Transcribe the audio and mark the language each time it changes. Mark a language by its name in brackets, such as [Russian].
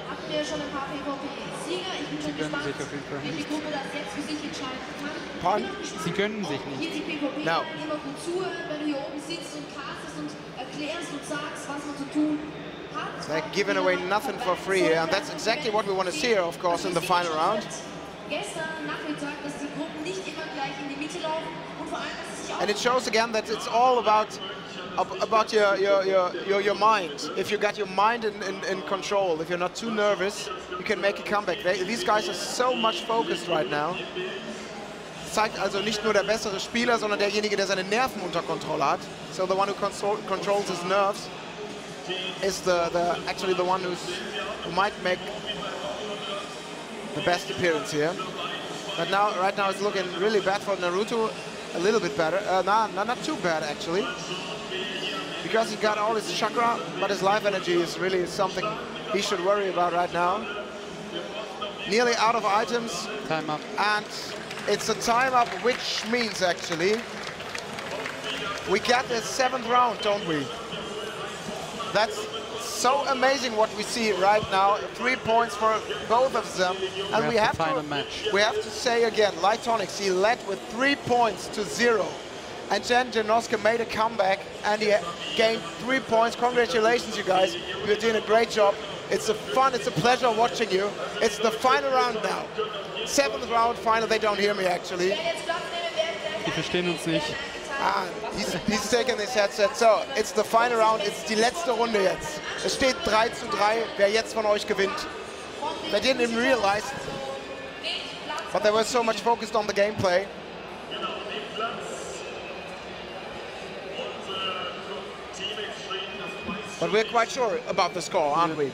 [German] Wir haben ja schon ein paar PvP-Sieger. Ich bin schon gespannt, welche Gruppe das jetzt für sich entscheiden kann. Pardon? Sie können sich nicht. Hier die PvP immer gut zuhören, wenn du hier oben sitzt und castest und erklärst und sagst, was man zu tun hat. [English] They're giving away nothing for free here, and that's exactly what we want to see here, of course, in the final round. [German] Gestern Nachmittag, dass die Gruppen nicht immer gleich in die Mitte laufen und vor allem, dass es sich auch... [English] And it shows again that it's all about your mind. If you got your mind in control, if you're not too nervous, you can make a comeback. These guys are so much focused right now. [German] Zeigt also nicht nur der bessere Spieler, sondern derjenige, der seine Nerven unter Kontrolle hat. [English] So the one who controls his nerves is actually the one who might make the best appearance here. But now, right now, it's looking really bad for Naruto. A little bit better. Not too bad actually. Because he got all his chakra, but his life energy is really something he should worry about right now. Nearly out of items. Time up. And it's a time up, which means actually we get the 7th round, don't we? That's so amazing what we see right now. 3 points for both of them. And we have to say again, Lightonix, he led with 3 points to 0. And then Genosuke made a comeback and he gained 3 points. Congratulations, you guys. You're doing a great job. It's a pleasure watching you. It's the final round now. 7th round final. They don't hear me actually. [German] Die verstehen uns nicht. [English] He's taking his headset. So, it's the final round. [German] It's die letzte Runde jetzt. Es steht 3:3, wer jetzt von euch gewinnt. [English] They didn't even realize. But they were so much focused on the gameplay. But we're quite sure about the score, aren't we?